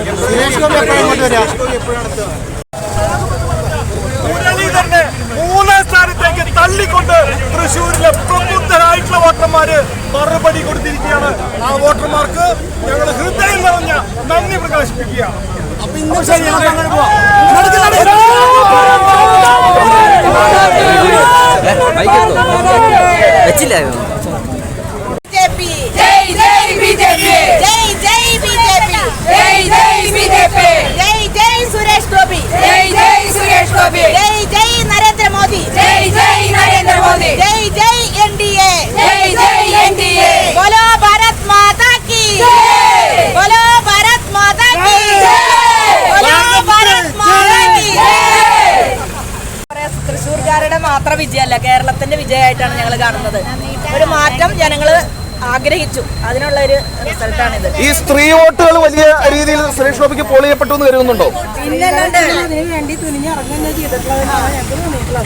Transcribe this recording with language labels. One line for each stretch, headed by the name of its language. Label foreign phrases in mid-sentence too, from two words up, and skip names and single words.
Malayalam: മുരളീധരനെ മൂന്നാം സ്ഥാനത്തേക്ക് തള്ളിക്കൊണ്ട് തൃശ്ശൂരിലെ പ്രബുദ്ധരായിട്ടുള്ള വോട്ടർമാര് മറുപടി കൊടുത്തിരിക്കുകയാണ്. ആ വോട്ടർമാർക്ക് ഞങ്ങൾ ഹൃദയം നിറഞ്ഞ നന്ദി പ്രകാശിപ്പിക്കുകയാണ്. അപ്പൊ ഇന്നും ശരി അങ്ങനെ പോവാം.
Hindi: सुरेश गोपी जय जय सुरेश गोपी जय जय नरेंद्र मोदी जय जय नरेंद्र मोदी जय जय NDA जय जय NDA बोलो भारत माता की जय बोलो भारत माता की जय बोलो भारत माता की जय.
Malayalam: തൃശ്ശൂർക്കാരുടെ മാത്രം വിജയമല്ല, കേരളത്തിന്റെ വിജയമായിട്ടാണ് ഞങ്ങൾ കാണുന്നത്. ഒരു മാറ്റം ജനങ്ങള് ആഗ്രഹിച്ചു, അതിനുള്ള ഒരു റിസൾട്ടാണിത്. ഈ സ്ത്രീ വോട്ടുകൾ വലിയ രീതിയിൽ സുരേഷ് ഗോപിക്ക് പോൾ ചെയ്യപ്പെട്ടു എന്ന് കരുതുന്നുണ്ടോ? അതിനു വേണ്ടി തുനിഞ്ഞിറങ്ങുന്ന ചെയ്തിട്ടുള്ളതിനാണ് ഞങ്ങൾക്ക് തോന്നിയിട്ടുള്ളത്.